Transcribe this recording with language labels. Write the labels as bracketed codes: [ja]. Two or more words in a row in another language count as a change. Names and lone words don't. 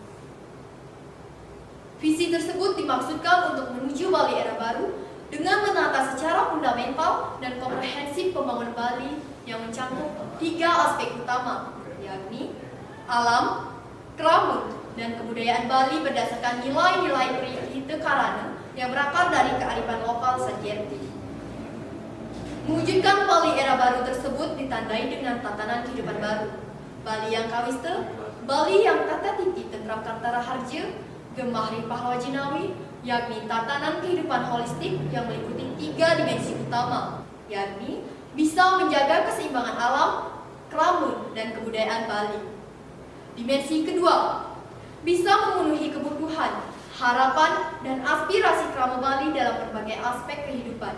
[id] Visi tersebut dimaksudkan untuk menuju Bali era baru dengan menata secara fundamental dan komprehensif pembangunan Bali yang mencakup 3 aspek utama, yakni alam, kerama, dan kebudayaan Bali berdasarkan nilai-nilai Prihita Karana yang berakar dari kearifan lokal Sadkerti. Mewujudkan Bali era baru tersebut ditandai dengan tatanan kehidupan baru, Bali yang kawista, Bali yang [jv] tata titi tentram Kartara Harja, Gemah Ripah Wajinawi, [id] yakni tatanan kehidupan holistik yang meliputi 3 dimensi utama, yakni bisa menjaga keseimbangan alam, kerama, dan kebudayaan Bali. Dimensi kedua, bisa memenuhi kebutuhan, harapan, dan aspirasi kerama Bali dalam berbagai aspek kehidupan.